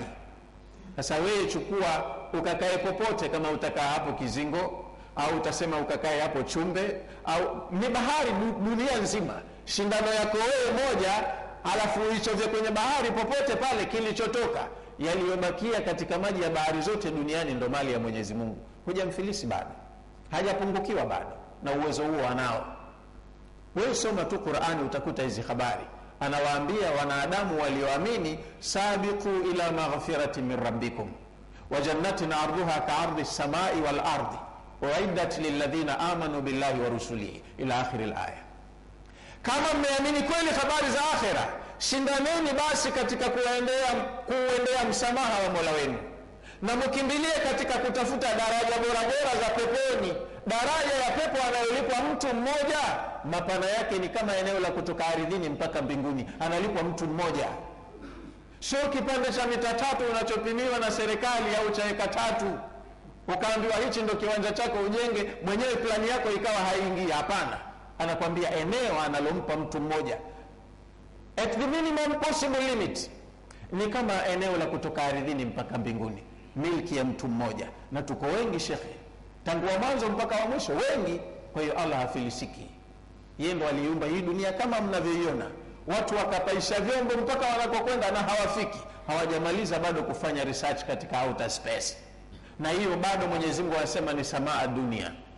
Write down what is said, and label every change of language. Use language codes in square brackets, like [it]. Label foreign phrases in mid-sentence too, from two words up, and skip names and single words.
[sw] Sasa wewe chukua ukakae popote, kama utakaa hapo Kizingo au utasema ukakae hapo Chumbe, au ni bahari dunia nzima, shindano yako wewe moja, alafu uichovye kwenye bahari popote pale, kilichotoka yaliyobakia katika maji ya bahari zote duniani ndo mali ya Mwenyezi Mungu. Hujamfilisi bado, hajapungukiwa bado, na uwezo huo anao. Wewe soma tu Qur'ani utakuta hizi habari. Anawaambia wanadamu walioamini, [ar] سابقوا إلى مغفرة من ربكم وجنة عرضها كعرض السماء والأرض أعدت للذين آمنوا بالله ورسله إلى آخر الآية. [sw] Kama mmeamini kweli habari za akhera, shindaneni basi katika kuendea msamaha wa Mola wenu, na mkimbilie katika kutafuta daraja bora bora za peponi. Daraja ya pepo anayolipwa mtu mmoja, mapana yake ni kama eneo la kutoka ardhini mpaka mbinguni, analipwa mtu mmoja. Sio kipande cha mita 3 unachopimiwa na serikali au cha eka 3 ukaambiwa hichi ndo kiwanja chako ujenge, mwenyewe plani yako ikawa haingii. Hapana, anakwambia eneo analompa mtu mmoja [en] at the minimum possible limit [sw] ni kama eneo la kutoka ardhini mpaka mbinguni, milki ya mtu mmoja. Na tuko wengi shekhe, tangu wa mwanzo mpaka wa mwisho, wengi. Kwa hiyo Allah hafilisiki, yeye ndo aliumba hii dunia kama mnavyoiona. Watu wakapaisha vyombo mpaka wanakokwenda na hawafiki, hawajamaliza bado kufanya research katika [en] outer space, [sw] na hiyo bado Mwenyezi Mungu anasema ni samaa dunia.